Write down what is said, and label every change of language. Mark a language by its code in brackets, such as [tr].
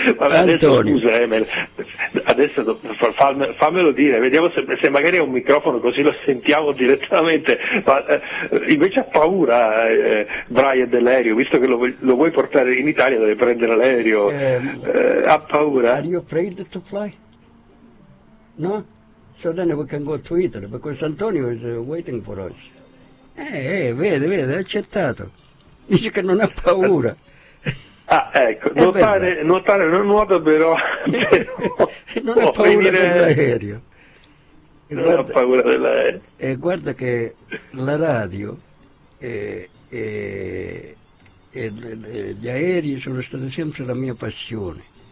[it] Vabbè, adesso scusa Emel, adesso fammelo dire, vediamo se magari è un microfono così lo sentiamo direttamente. Ma, invece ha paura Brian dell'aereo, visto che lo vuoi portare in Italia, deve prendere l'aereo. Ha paura? [en] Are you afraid to fly? No? So then we can go to Italy, because Antonio is waiting for us. [it] Vede, ha accettato. Dice che non ha paura. Ah, ecco, nuotare non nuota, però. Non ha paura dell'aereo. Non ha paura dell'aereo. E guarda che la radio e gli aerei sono stati sempre la mia passione.